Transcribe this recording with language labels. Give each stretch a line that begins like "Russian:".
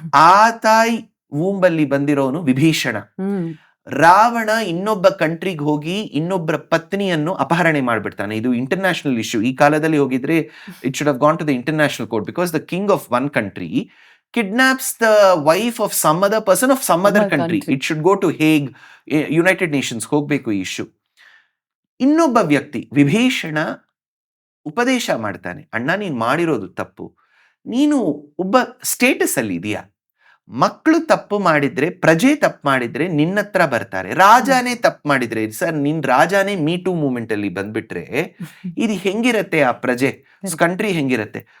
Kannada: ಆ ತಾಯಿ ವೂಂಬಲ್ಲಿ ಬಂದಿರೋನು ವಿಭೀಷಣ. ರಾವಣ ಇನ್ನೊಬ್ಬ ಕಂಟ್ರಿಗೆ ಹೋಗಿ ಇನ್ನೊಬ್ಬರ ಪತ್ನಿಯನ್ನು ಅಪಹರಣೆ ಮಾಡ್ಬಿಡ್ತಾನೆ. ಇದು ಇಂಟರ್ನ್ಯಾಷನಲ್ ಇಶ್ಯೂ. ಈ ಕಾಲದಲ್ಲಿ ಹೋಗಿದ್ರೆ
English: It should have gone to the international court, because the king of one country kidnaps the wife of some other person of some other country. It should go to Hague, United Nations
Kannada: ಹೋಗ್ಬೇಕು ಈ issue. ಇನ್ನೊಬ್ಬ ವ್ಯಕ್ತಿ ವಿಭೀಷಣ ಉಪದೇಶ ಮಾಡ್ತಾನೆ, ಅಣ್ಣ ನೀನ್ ಮಾಡಿರೋದು ತಪ್ಪು, ನೀನು ಒಬ್ಬ ಸ್ಟೇಟಸ್ ಅಲ್ಲಿ ಇದೆಯಾ, ಮಕ್ಕಳು ತಪ್ಪು ಮಾಡಿದ್ರೆ, ಪ್ರಜೆ ತಪ್ಪು ಮಾಡಿದ್ರೆ ನಿನ್ನ ಹತ್ರ ಬರ್ತಾರೆ, ರಾಜಾನೇ ತಪ್ಪು ಮಾಡಿದ್ರೆ, ಸರ್ ನಿನ್ ರಾಜಾನೇ ಮೀ ಟೂ ಮೂವ್ಮೆಂಟ್ ಅಲ್ಲಿ ಬಂದ್ಬಿಟ್ರೆ ಇದು ಹೆಂಗಿರತ್ತೆ, ಆ ಪ್ರಜೆ ಕಂಟ್ರಿ ಹೆಂಗಿರತ್ತೆ.